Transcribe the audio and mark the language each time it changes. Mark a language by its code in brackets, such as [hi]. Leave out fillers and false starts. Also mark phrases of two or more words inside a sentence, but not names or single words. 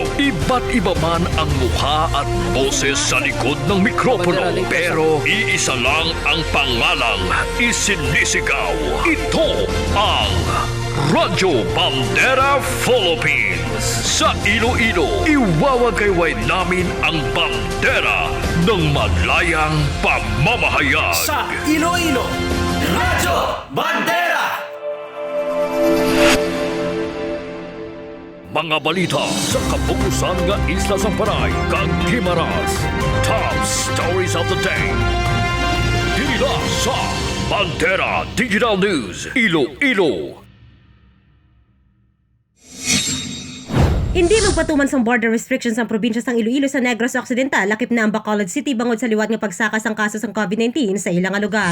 [tl] Iba't iba man ang mukha at boses sa likod ng mikropono, pero iisa lang ang pangalang isinisigaw. Ito ang Radyo Bandera Philippines. Sa Iloilo, iwawagayway namin ang bandera ng malayang pamamahayag. Sa Iloilo, Radyo Bandera! [hil] Mga balita sa kapukusan nga isla sa Panay, kag Guimaras. [en] Top stories of the day. [hil] Dinila sa Bandera Digital News, Iloilo. Hindi magpatuman sa [en] border restrictions [hil] ang probinsya sang Iloilo sa Negros Occidental, lakip na ang Bacolod City bangod sa liwat nga pagsakas ang kaso sang COVID-19 sa ilang lugar.